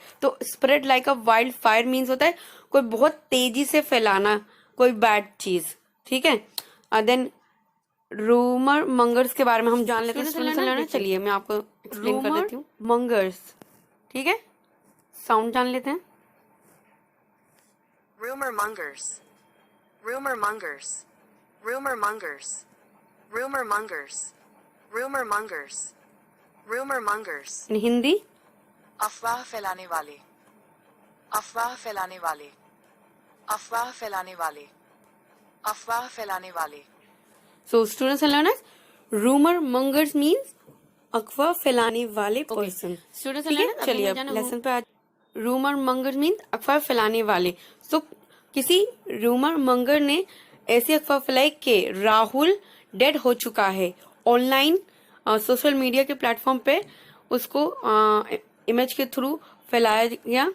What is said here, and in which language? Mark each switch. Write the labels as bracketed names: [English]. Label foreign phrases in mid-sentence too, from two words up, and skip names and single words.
[Hindi] तो [English] spread like a wild fire means [Hindi] होता है कोई बहुत तेजी से फैलाना कोई बैड चीज. ठीक है, [English] then rumor mongers [Hindi] के बारे में हम जान लेते हैं. चलिए मैं आपको एक्सप्लेन कर देती हूँ. मंगर्स. ठीक है, साउंड जान लेते हैं. [English] Rumor mongers. Rumor mongers. Rumor mongers. Rumor mongers. Rumor mongers. Rumor mongers. in Hindi. [Hindi] अफवाह फैलाने वाले. अफवाह फैलाने वाले. अफवाह फैलाने वाले. अफवाह फैलाने वाले. [English] So students and learners, rumor mongers means [Hindi] अफवाह फैलाने वाले [English] पर्सन. students and learners, [Hindi] चलिए अब लेसन पे. [English] rumor monger means [Hindi] अफवाह फैलाने वाले. किसी [English] rumor monger [Hindi] ने ऐसी अफवाह फैलाई कि राहुल डेड हो चुका है. [English] online social media [Hindi] के प्लेटफॉर्म पे उसको इमेज के थ्रू फैलाया गया.